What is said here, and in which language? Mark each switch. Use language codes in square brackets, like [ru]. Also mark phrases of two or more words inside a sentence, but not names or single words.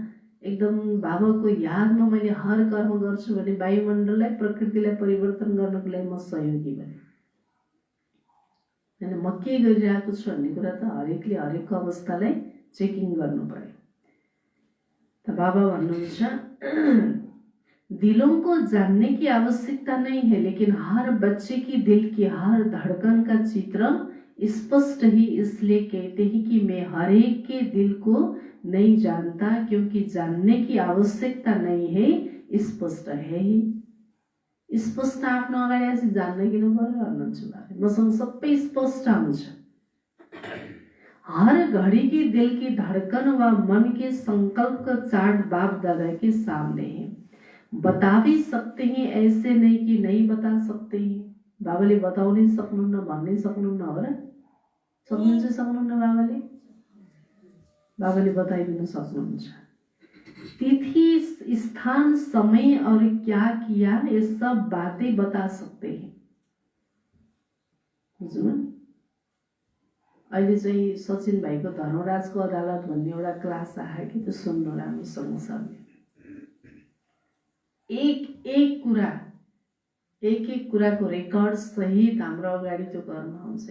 [ne] एकदम बाबाको यादमा मैले हर कर्म गर्छु भने वायुमण्डललाई, प्रकृतिलाई परिवर्तन गर्नको लागि म सहयोगी बने। हैन, म के गरिरहेको छु भन्ने कुरा त हरेकले हरेकको अवस्थालाई चेकिङ गर्नु पर्यो। त बाबा भन्नुहुन्छ, [hi] दिलों को जानने की आवश्यकता नहीं है, लेकिन हर बच्चे की दिल की हर धड़कन का चित्र स्पष्ट ही इसलिए कहते हैं कि मैं हर एक के दिल को नहीं जानता, क्योंकि जानने की आवश्यकता नहीं है, स्पष्ट है ही। [ne] स्पष्ट आफ्नो अगाडि आएपछि जान्न किन पर्यो भन्नुहुन्छ बाबा। मसँग सबै स्पष्ट हुन्छ। [hi] हर घड़ी की दिल की धड़कन व मन के संकल्प का चार्ट बाप दादा के सामने है। बता भी सकते हैं, ऐसे नहीं कि नहीं बता सकते हैं। [ne] बाबाले बताउनै सक्नुहुन्न, भन्नै सक्नुहुन्न हो र? सक्नुहुन्छ, सक्नुहुन्न बाबाले? बाबाले बताइदिन सक्नुहुन्छ। [hi] तिथि, स्थान, समय और क्या किया, ये सब बातें बता सकते हैं। [ne] बुझ्नु? अहिले चाहिँ सचिन भाइको धर्मराजको अदालत भन्ने एउटा क्लास आयो कि, त्यो सुन्नु राम्रोसँग सबले। एक एक कुराको रेकर्ड सहित हाम्रो अगाडि त्यो गर्न आउँछ।